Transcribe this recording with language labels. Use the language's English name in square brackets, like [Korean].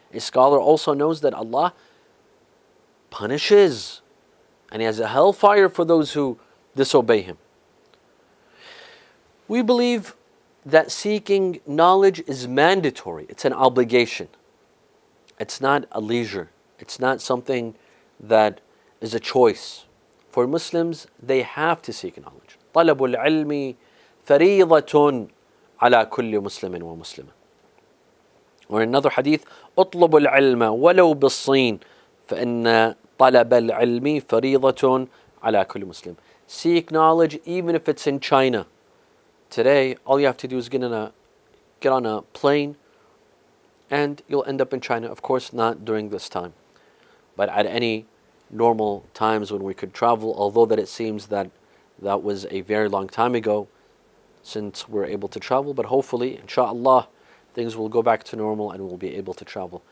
[English] A scholar also knows that Allah punishes and He has a hellfire for those who disobey Him. We believe that seeking knowledge is mandatory. It's an obligation. It's not a leisure. It's not something that is a choice. For Muslims, they have to seek knowledge. [Arabic] طلب العلم فريضة على كل مسلم ومسلمة. [English] Or in another hadith, [Arabic] اطلب العلم ولو بالصين فإن طلب العلم فريضة على كل مسلم. [English] Seek knowledge even if it's in China. Today, all you have to do is get on a plane and you'll end up in China. Of course, not during this time, but at any normal times when we could travel, although that it seems that that was a very long time ago since we're able to travel, but hopefully, inshallah, things will go back to normal and we'll be able to travel.